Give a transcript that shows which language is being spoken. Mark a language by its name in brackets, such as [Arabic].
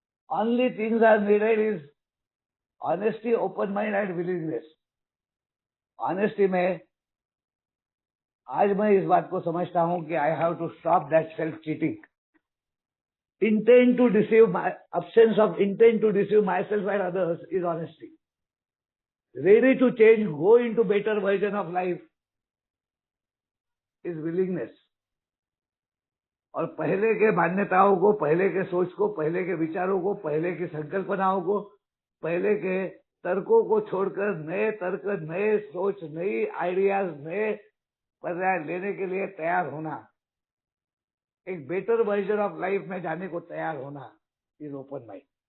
[English] Only things are needed is honesty, open mind and willingness. Honesty [Hindi] में आज मैं इस बात को समझता हूं कि [English] I have to stop that self cheating, intent to deceive my, absence of intent to deceive myself and others is honesty. Ready to change, go into better version of life is willingness. [Hindi] और पहले के मान्यताओं को, पहले के सोच को, पहले के विचारों को, पहले की संकल्पनाओं को, पहले के तर्कों को छोड़कर नए तर्क, नए सोच, नई आइडियाज, नए पर्याय लेने के लिए तैयार होना, एक [English] better version of life [Hindi] में जाने को तैयार होना [English] Is open mind.